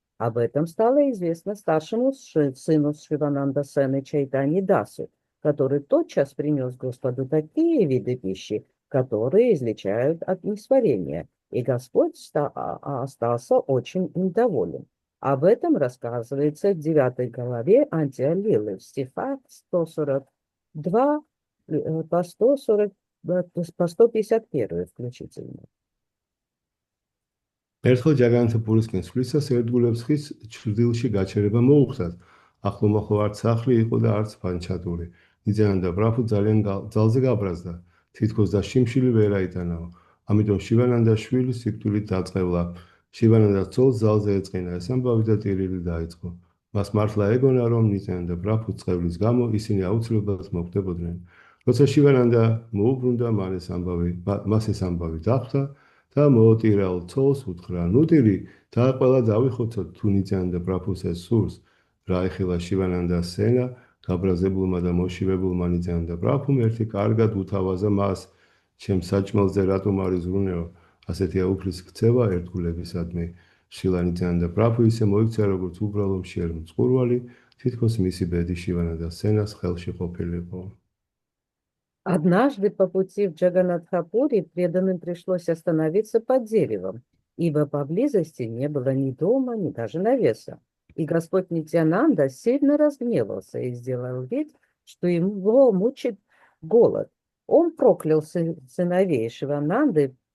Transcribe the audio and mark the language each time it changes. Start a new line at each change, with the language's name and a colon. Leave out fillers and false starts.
Russian: Об этом стало известно старшему сыну Шивананда Сена Чайтаньи Дасу, который тотчас принес Господу такие виды пищи, которые излечают от несварения, и Господь остался очень им доволен. Об этом рассказывается в 9 главе Антия-лилы в стихах 142 по 151 включительно.
Georgian: ერთხელ ჯაგანათა პურისკენ სვლისას ერთგულებს ხის ჩრდილში გაჩერება მოუხდათ. ახლომახლო არც სახლი იყო და არც ფანჩატური. ნიძანანდა პრაბჰუ ძალიან ძალზე გაბრაზდა. თითქოს და შიმშილი ვერ აიტანაო. ამიტომ შივანანდა შვილი სიკვდილით დაწყევლა. შივანანდა ცოლს ძალზე ეწყინა ეს ამბავი და ტირილი დაიწყო. მას მართლა ეგონა, რომ ნიძანანდა პრაბჰუს წყევლის გამო ისინი აუცილებლად მოხდებოდნენ. როცა შივანანდა მოუბრუნდა, მას ეს ამბავი დახვდა და მოოტირალ ცოლს უთხრა: ნუ ტირი, და ყველა დავიხოცოთ თუ ნიძანანდა პრაბჰუს ეს სურს. რა ეხილა შივანანდა სენა გაბრაზებულმა და მოშივებულმა ნიძანანდა პრაბჰუმ ერთი კარგად უთავაზა მას, ჩემ საჭმელზე რატომ არ იზრუნეო? ასეთია უფლის ქცევა ერთგულებისადმი. შრილა ნიძანანდა პრაბჰუ ისე მოიქცა, როგორც უბრალო მშიერ მწყურვალი, თითქოს მისი ბედი შივანანდა სენას ხელში ყოფილიყო.
Russian: Однажды по пути в Джаганатхапури преданным пришлось остановиться под деревом, ибо поблизости не было ни дома, ни даже навеса. И Господь Нитьянанда сильно разгневался и сделал вид, что его мучит голод. Он проклял сыновей Шивананды,